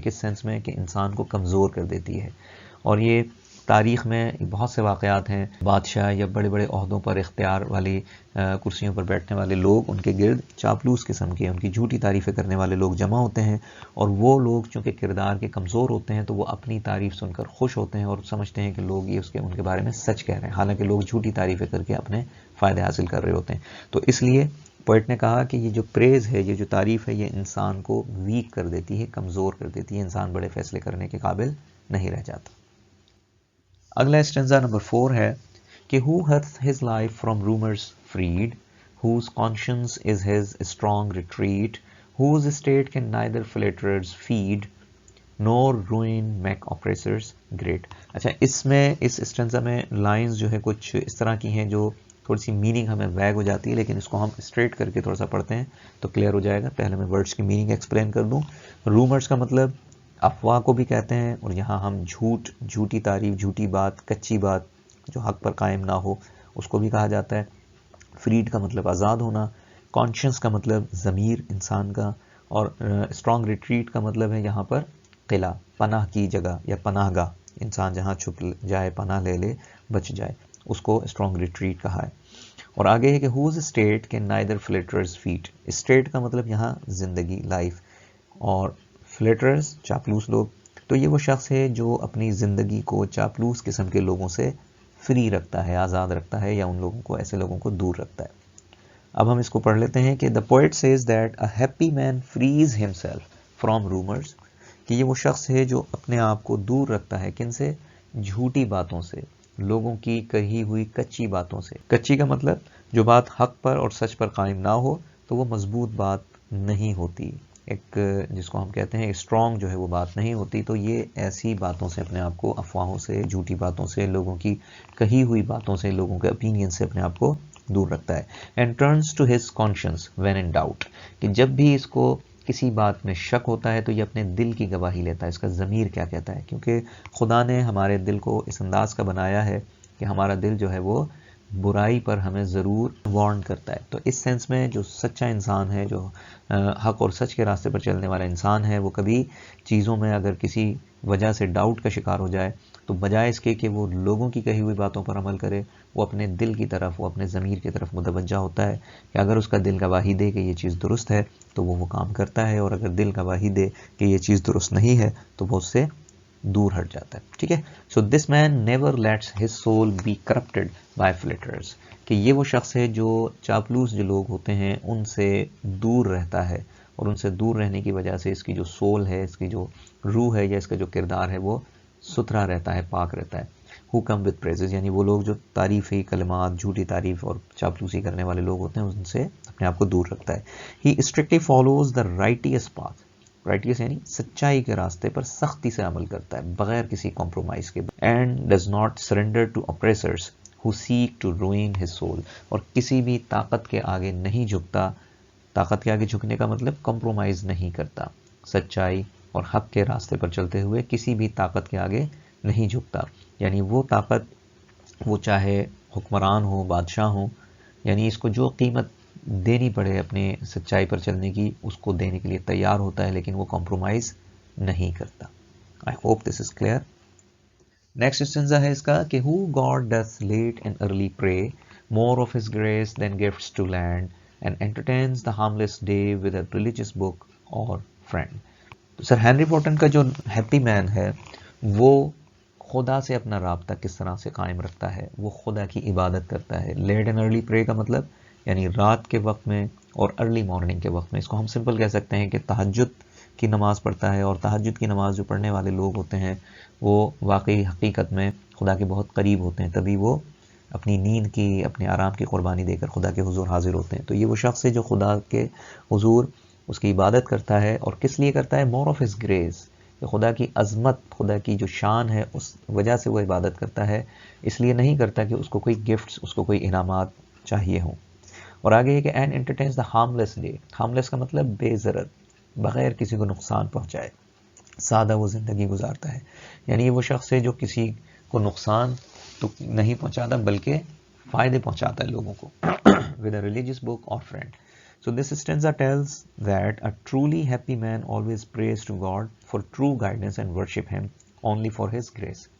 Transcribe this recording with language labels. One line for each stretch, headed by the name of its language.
Urdu: کس سینس میں؟ کہ انسان کو کمزور کر دیتی ہے. اور یہ تاریخ میں بہت سے واقعات ہیں، بادشاہ یا بڑے بڑے عہدوں پر اختیار والی کرسیوں پر بیٹھنے والے لوگ، ان کے گرد چاپلوس قسم کے، ان کی جھوٹی تعریفیں کرنے والے لوگ جمع ہوتے ہیں، اور وہ لوگ چونکہ کردار کے کمزور ہوتے ہیں تو وہ اپنی تعریف سن کر خوش ہوتے ہیں اور سمجھتے ہیں کہ لوگ یہ ان کے بارے میں سچ کہہ رہے ہیں، حالانکہ لوگ جھوٹی تعریفیں کر کے اپنے فائدے حاصل کر رہے ہوتے ہیں. تو اس لیے پوئٹ نے کہا کہ یہ جو پریز ہے، یہ جو تعریف ہے، یہ انسان کو ویک کر دیتی ہے، کمزور کر دیتی ہے، انسان بڑے فیصلے کرنے کے قابل نہیں رہ جاتا. اگلا اسٹینزا نمبر 4 ہے کہ
English: who hath his life from rumors freed, whose conscience is his strong retreat, whose state can neither flatterers feed, nor ruin make oppressors great.
Urdu: اچھا، اس اسٹینزا میں لائنز جو ہے کچھ اس طرح کی ہیں جو تھوڑی سی میننگ ہمیں ویگ ہو جاتی ہے، لیکن اس کو ہم اسٹریٹ کر کے تھوڑا سا پڑھتے ہیں تو کلیئر ہو جائے گا. پہلے میں ورڈز کی میننگ ایکسپلین کر دوں. رومرز کا مطلب افواہ کو بھی کہتے ہیں، اور یہاں ہم جھوٹی تعریف، جھوٹی بات، کچی بات جو حق پر قائم نہ ہو، اس کو بھی کہا جاتا ہے. فریڈ کا مطلب آزاد ہونا، کانشنس کا مطلب ضمیر انسان کا، اور اسٹرانگ ریٹریٹ کا مطلب ہے یہاں پر قلعہ، پناہ کی جگہ یا پناہ گاہ، انسان جہاں چھپ جائے، پناہ لے لے، بچ جائے، اس کو اسٹرانگ ریٹریٹ کہا ہے. اور آگے ہے کہ
English: whose state can neither flatterers feet.
Urdu: State کا مطلب یہاں زندگی، لائف، اور فلیٹرز چاپلوس لوگ. تو یہ وہ شخص ہے جو اپنی زندگی کو چاپلوس قسم کے لوگوں سے فری رکھتا ہے، آزاد رکھتا ہے، یا ان لوگوں کو، ایسے لوگوں کو دور رکھتا ہے. اب ہم اس کو پڑھ لیتے ہیں کہ
English: the poet says that a happy man frees himself from rumors.
Urdu: کہ یہ وہ شخص ہے جو اپنے آپ کو دور رکھتا ہے کن سے؟ جھوٹی باتوں سے، لوگوں کی کہی ہوئی کچی باتوں سے. کچی کا مطلب جو بات حق پر اور سچ پر قائم نہ ہو تو وہ مضبوط بات نہیں ہوتی، ایک جس کو ہم کہتے ہیں اسٹرانگ جو ہے وہ بات نہیں ہوتی. تو یہ ایسی باتوں سے اپنے آپ کو، افواہوں سے، جھوٹی باتوں سے، لوگوں کی کہی ہوئی باتوں سے، لوگوں کے opinion سے اپنے آپ کو دور رکھتا ہے.
English: And turns to his conscience when in doubt.
Urdu: کہ جب بھی اس کو کسی بات میں شک ہوتا ہے تو یہ اپنے دل کی گواہی لیتا ہے، اس کا ضمیر کیا کہتا ہے، کیونکہ خدا نے ہمارے دل کو اس انداز کا بنایا ہے کہ ہمارا دل جو ہے وہ برائی پر ہمیں ضرور وارن کرتا ہے. تو اس سینس میں جو سچا انسان ہے، جو حق اور سچ کے راستے پر چلنے والا انسان ہے، وہ کبھی چیزوں میں اگر کسی وجہ سے ڈاؤٹ کا شکار ہو جائے تو بجائے اس کے کہ وہ لوگوں کی کہی ہوئی باتوں پر عمل کرے، وہ اپنے دل کی طرف، وہ اپنے ضمیر کی طرف متوجہ ہوتا ہے کہ اگر اس کا دل گواہی دے کہ یہ چیز درست ہے تو وہ کام کرتا ہے، اور اگر دل گواہی دے کہ یہ چیز درست نہیں ہے تو وہ اس سے دور ہٹ جاتا ہے. ٹھیک ہے.
English: So this man never lets his soul be corrupted by flatterers.
Urdu: کہ یہ وہ شخص ہے جو چاپلوس جو لوگ ہوتے ہیں ان سے دور رہتا ہے، اور ان سے دور رہنے کی وجہ سے اس کی جو سول ہے، اس کی جو روح ہے، یا اس کا جو کردار ہے وہ ستھرا رہتا ہے، پاک رہتا ہے.
English: who come with praises.
Urdu: یعنی وہ لوگ جو تعریفی کلمات، جھوٹی تعریف اور چاپلوسی کرنے والے لوگ ہوتے ہیں ان سے اپنے آپ کو دور رکھتا ہے.
English: he strictly follows the righteous path.
Urdu: righteous یعنی سچائی کے راستے پر سختی سے عمل کرتا ہے بغیر کسی کمپرومائز کے.
English: and does not surrender to oppressors who seek to ruin his soul.
Urdu: اور کسی بھی طاقت کے آگے نہیں جھکتا. طاقت کے آگے جھکنے کا مطلب کمپرومائز نہیں کرتا، سچائی اور حق کے راستے پر چلتے ہوئے کسی بھی طاقت کے آگے نہیں جھکتا. یعنی وہ طاقت، وہ چاہے حکمران ہو، بادشاہ ہو، یعنی اس کو جو قیمت دینی پڑے اپنے سچائی پر چلنے کی، اس کو دینے کے لیے تیار ہوتا ہے، لیکن وہ کمپرومائز نہیں کرتا.
English: I hope this is clear.
Urdu: Next اسٹنزا ہے اس کا کہ
English: who God doth late and early pray, more of his grace than gifts to land, and entertains the harmless day with a religious book or friend.
Urdu: تو سر Henry portion کا جو happy مین ہے وہ خدا سے اپنا رابطہ کس طرح سے قائم رکھتا ہے؟ وہ خدا کی عبادت کرتا ہے. لیٹ اینڈ ارلی پرے کا مطلب یعنی رات کے وقت میں اور ارلی مارننگ کے وقت میں. اس کو ہم سمپل کہہ سکتے ہیں کہ تہجد کی نماز پڑھتا ہے. اور تہجد کی نماز جو پڑھنے والے لوگ ہوتے ہیں وہ واقعی حقیقت میں خدا کے بہت قریب ہوتے ہیں، تبھی وہ اپنی نیند کی، اپنے آرام کی قربانی دے کر خدا کے حضور حاضر ہوتے ہیں. تو یہ وہ شخص ہے جو خدا کے حضور اس کی عبادت کرتا ہے. اور کس لیے کرتا ہے؟
English: more of his grace,
Urdu: کہ خدا کی عظمت، خدا کی جو شان ہے اس وجہ سے وہ عبادت کرتا ہے. اس لیے نہیں کرتا کہ اس کو کوئی گفٹس، اس کو کوئی انعامات چاہیے ہوں. اور آگے یہ کہ
English: And entertains the harmless day.
Urdu: Harmless کا مطلب بے ضرر، بغیر کسی کو نقصان پہنچائے، سادہ وہ زندگی گزارتا ہے. یعنی وہ شخص ہے جو کسی کو نقصان تو نہیں پہنچاتا بلکہ فائدے پہنچاتا ہے لوگوں کو.
English: with a religious book or friend. So this stanza tells that a truly happy man always prays to God for true guidance and worship him only for his grace.